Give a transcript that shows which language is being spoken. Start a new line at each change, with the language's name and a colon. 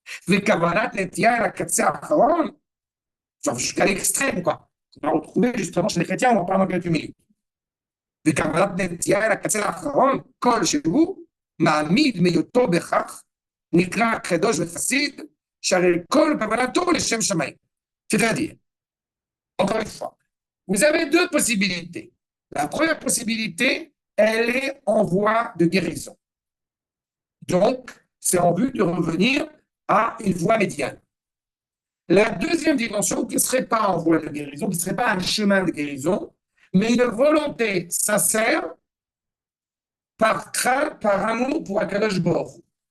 Hebrew: וכוונת נטייה אל הקצה האחרון,
French: jusqu'à l'extrême, quoi. On va retrouver justement chez les chrétiens, on va parler dans quelques minutes.
Hebrew: וכוונת נטייה אל הקצה האחרון, כל שהוא מעמיד מהיותו בכך, נקרא קדוש וחסיד, שהרי כל כוונתו לשם שמיים.
French: C'est-à-dire, encore une fois, vous avez deux possibilités. La première possibilité, elle est en voie de guérison. Donc, c'est en vue de revenir à une voie médiane. La deuxième dimension, qui ne serait pas en voie de guérison, qui ne serait pas un chemin de guérison, mais une volonté sincère, par crainte, par amour pour Akadosh Baruch Hu.